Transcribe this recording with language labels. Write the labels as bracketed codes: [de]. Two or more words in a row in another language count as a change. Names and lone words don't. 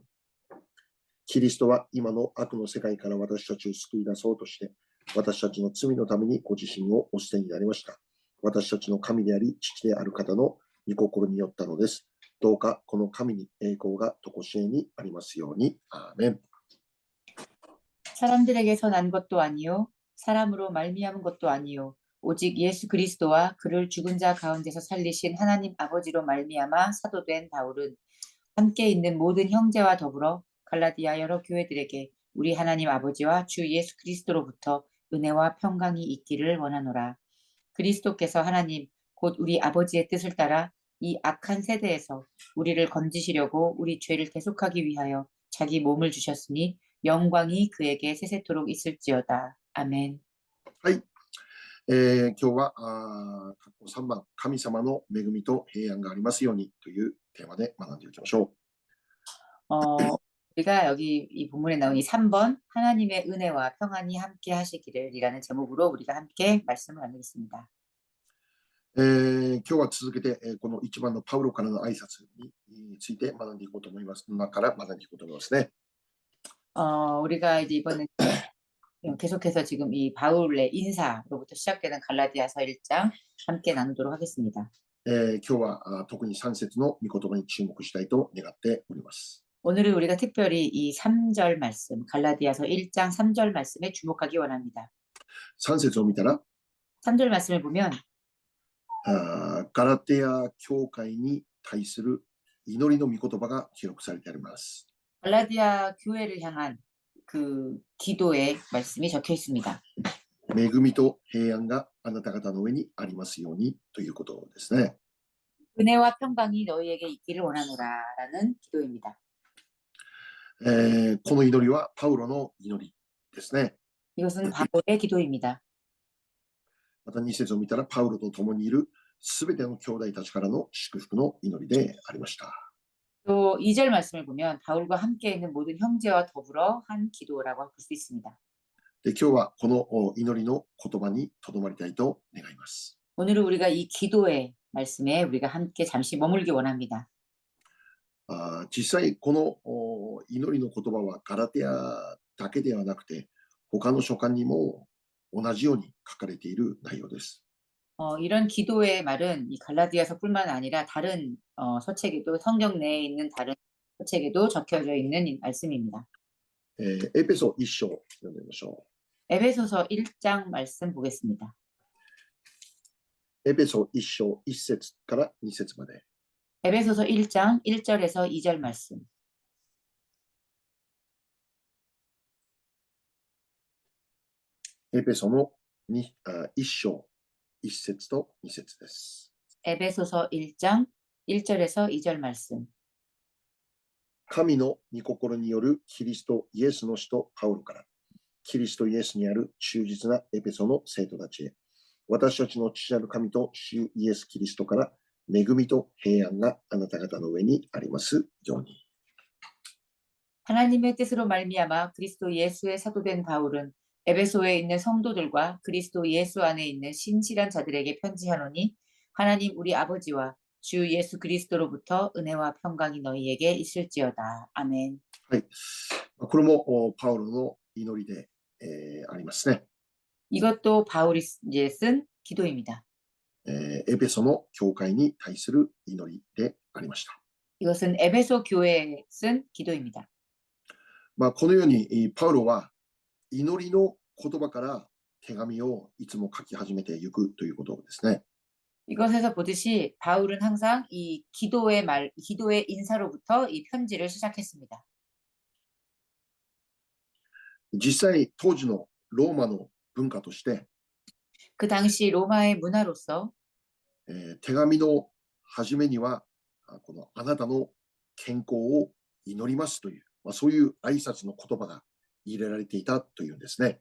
[ja] キリストは今の悪の世界から私たちを救い出そうとして、私たちの罪のためにご自身をお捨てになりました。私たちの神であり、父である方の御心によったのです。どうかこの神に栄光が常しえにありますように。アーメン。 [ko] 사람들에게서 난 것도 아니요 사람으로 말미암은 것도 아니요 오직 예수 그리스도와 그를 죽은 자 가운데서 살리신 하나님 아버지로 말미암아 사도된 바울은 함께 있는 모든 형제와 더불어 갈라디아 여러 교회들에게 우리 하나님 아버지와 주 예수 그리스도로부터 은혜와 평강이 있기를 원하노라. 그리스도께서 하나님 곧 우리 아버지의 뜻을 따라 이 악한 세대에서 우리를 건지시려고 우리 죄를 대속하기 위하여 자기 몸을 주셨으니 영광이 그에게 세세토록 있을지어다. 아멘. [ja] はい。今日は3番、神様の恵みと平安がありますようにというテーマで学んでいきましょ [ko] 우리가 여기 이 본문에 나온 이 3번 하나님의 은혜와 평안이 함께 하시기를이라는 제목으로 우리가 함께 말씀을 나누겠습니다. [ja] 今日は続けて、この1番のパウロからの挨拶について学んでいこうと思います。今から学んでいこうと思いますね。 [ko] 우리가 이제 이번에 계속해서 지금 이 바울의 인사로부터 시작되는 갈라디아서 1장 함께 나누도록 하겠습니다. [ja] 今日は特に3節の御言葉に注目したいと願っております。 [ko] 오늘은 우리가 특별히 이 3절 말씀, 갈라디아서 1장 3절 말씀에 주목하기 원합니다. [ja] 3 節を見たら、 [ko] 3절 말씀을 보면 [ja] ガラテヤ教会に対する祈りの御言葉が記録されてあります。 [ko] 갈라디아 교회를 향한 그 기도의 말씀이 적혀 있습니다. [ja] 恵みと平安があなた方の上にありますようにということですね。 [ko] 은혜와 평강이 너희에게 있기를 원하노라라는 기도입니다. [ja] この祈りはパウロの祈りですね。 [ko] 이것은 바울의 기도입니다. [ja] また2節を見たら、パウロと共にいるすべての兄弟たちからの祝福の祈りでありました。 [ko] 또 2절 말씀을 보면 바울과 함께 있는 모든 형제와 더불어 한 기도라고 볼 수 있습니다. [ja] で、今日はこの祈りの言葉にとどまりたいと願います。 [ko] 오늘은 우리가 이 기도의 말씀에 우리가 함께 잠시 머물기 원합니다. [ja] 実際この祈りの言葉はガラテヤだけではなくて、他の書簡にも同じように書かれている内容です。 [ko] 이런 기도의 말은 이 갈라디아서뿐만 아니라 다른 서책에도 성경 내에 있는 다른 서책에도 적혀져 있는 말씀입니다. [ja] エペソ1章読んでみましょ [ko] 에베소서 1장 말씀 보겠습니다. [ja] う。エペソ1章1節から2節まで。 [ko] 에베소서 1장 1절에서 2절 말씀. [ja] エペソの1章1節と2節です。 [ko] 에베소서 1장 1절에서 2절 말씀. [ja] 神の御心によるキリストイエスの使徒パウロから、 キリストイエスにある忠実なエペソの生徒たちへ、私たちの父なる神と主イエス・キリストから恵みと平安があなた方の上にありますように。 [ko] 하나님의 뜻으로 말미암아 그리스도 예수의 사도된 바울은 에베소에 있는 성도들과 그리스도 예수 안에 있는 신실한 자들에게 편지하노니 하나님 우리 아버지와 주 예수 그리스도로부터 은혜와 평강이 너희에게 있을지어다. 아멘. [ja] はい。これもパウロの祈りで、ありますね。 [ko] 이것도 바울이 이제 쓴 기도입니다. [ja] エペソの教会に対する祈りでありました。 [ko] 이것은 에베소 교회에 쓴 기도입니다. [ja] このようにパウロは祈りの言葉から手紙をいつも書き始めていくということですね。 [ko] 이것에서 보듯이 바울은 항상 이 기도의 인사로부터 이 편지를 시작했습니다. [ja] 実際当時のローマの文化として、 [ko] 그 당시 로마의 문화로서 [ja] 手紙の初めにはこのあなたの健康を祈りますという、そういう挨拶の言葉が入れられていたというんですね。